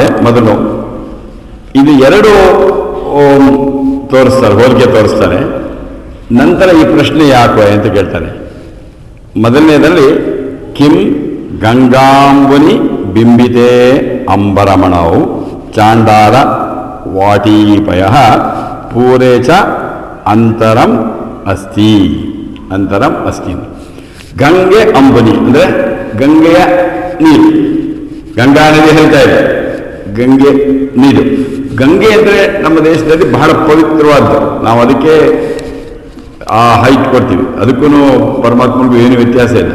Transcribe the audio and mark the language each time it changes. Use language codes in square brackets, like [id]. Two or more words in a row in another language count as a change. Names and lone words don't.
[kn] ಮೊದಲು ಇದು ಎರಡು ತೋರಿಸ್ತಾರೆ, ಹೋಲಿಕೆ ತೋರಿಸ್ತಾರೆ. ನಂತರ ಈ ಪ್ರಶ್ನೆ ಯಾಕೆ ಅಂತ ಕೇಳ್ತಾನೆ. ಮೊದಲನೇದರಲ್ಲಿ [sa] ಕಿಂ ಗಂಗಾಂಬುನಿ ಬಿಂಬಿತೇ ಅಂಬರಮಣವು ಚಾಂಡಾಲ ವಾಟೀಪಯ ಪೂರೇ ಚ ಅಂತರಂ ಅಸ್ತಿ. ಅಂತರಂ ಅಸ್ತಿ. [kn] ಗಂಗೆ ಅಂಬುನಿ ಅಂದರೆ ಗಂಗೆಯ ನೀರು. ಗಂಗಾ ನದಿ ಹೇಳ್ತಾ ಇದೆ, ಗಂಗೆ ನೀರು. ಗಂಗೆ ಅಂದರೆ ನಮ್ಮ ದೇಶದಲ್ಲಿ ಬಹಳ ಪವಿತ್ರವಾದ್ದು. ನಾವು ಅದಕ್ಕೆ ಆ ಹೈಟ್ ಕೊಡ್ತೀವಿ. ಅದಕ್ಕೂ ಪರಮಾತ್ಮನಿಗೂ ಏನು ವ್ಯತ್ಯಾಸ ಇಲ್ಲ.